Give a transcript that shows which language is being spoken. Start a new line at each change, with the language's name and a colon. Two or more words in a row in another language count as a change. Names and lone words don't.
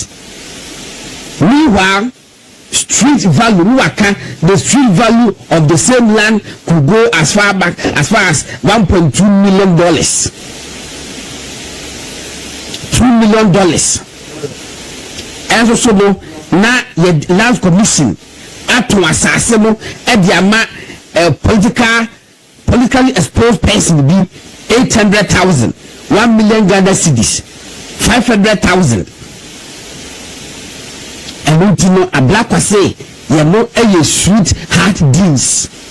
English: Meanwhile, street value, the street value of the same land could go as far as $1.2 million. $2 million. And so
Akan: na ye
English: land commission
Akan: ato asasemo e dia ma
English: politically exposed person be 800,000, 1 million Ghana cedis, 500,000. And don't you know Ablakwa say you know a sweet heart deals.